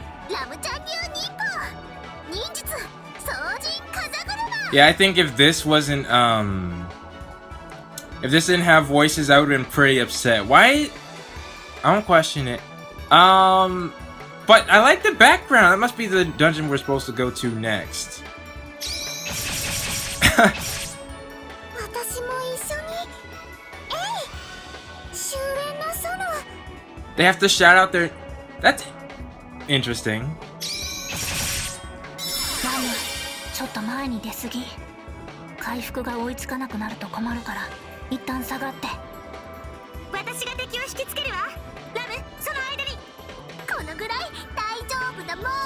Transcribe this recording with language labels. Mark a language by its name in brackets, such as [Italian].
[Japanese] ラムちゃん流忍法、忍術、掃除、風車。 [English] Yeah, I think if this wasn't, if this didn't have voices, I would've been pretty upset. Why? I don't question it. But I like the background. That must be the dungeon we're supposed to go to next. [Japanese] 私も一緒に。終焉のソロ。 [English] They have to shout out their... That's interesting. [Japanese] ラム、ちょっと前に出過ぎ。回復が追いつかなくなると困るから、一旦下がって。私が敵を引きつけるわ。ラム、その間に。このぐらい大丈夫だもん。